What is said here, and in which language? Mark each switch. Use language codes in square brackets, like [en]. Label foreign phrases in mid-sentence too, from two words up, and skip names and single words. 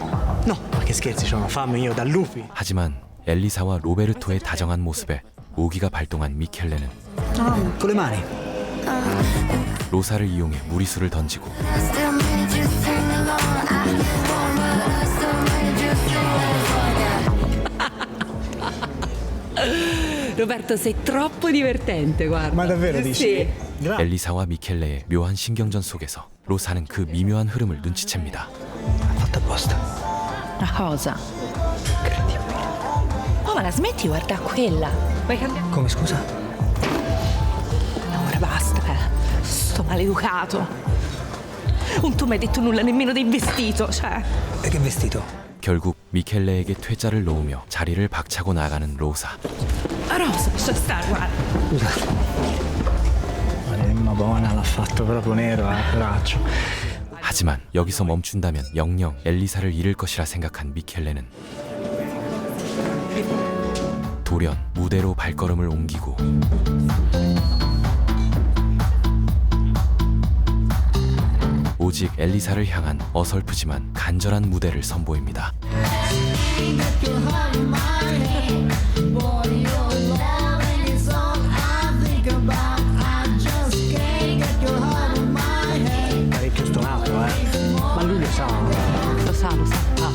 [it] No, ma che scherzi, ho fame io da lupi. [ko] 하지만 엘리사와 로베르토의 다정한 모습에 오기가 발동한 미켈레는 [it] Con le mani. [ko] 로사를 이용해 무리수를 던지고 [it] Roberto, sei troppo divertente, guarda. Ma davvero dici? Sì. [ko] 엘리사와 미켈레의 묘한 신경전 속에서 로사는 그 미묘한 흐름을 눈치챕니다. [it] Fatta apposta. Una cosa. Oh, ma la smetti di guardare quella? Vuoi cambiare? Come, scusa? Ora basta, sto maleducato. Non tu mi hai detto nulla nemmeno del vestito, cioè. E che vestito? [ko] 결국 미켈레에게 퇴짜를 놓으며 자리를 박차고 나가는 로사. [it] Rosa, lascia stare, guarda. Madonna, l'ha fatto proprio nero, braccio. [ko] 하지만 여기서 멈춘다면 영영 엘리사를 잃을 것이라 생각한 미켈레는 돌연 무대로 발걸음을 옮기고 오직 엘리사를 향한 어설프지만 간절한 무대를 선보입니다. [it] Parecchio stonato, ma lui lo sa. Lo sa, lo sa.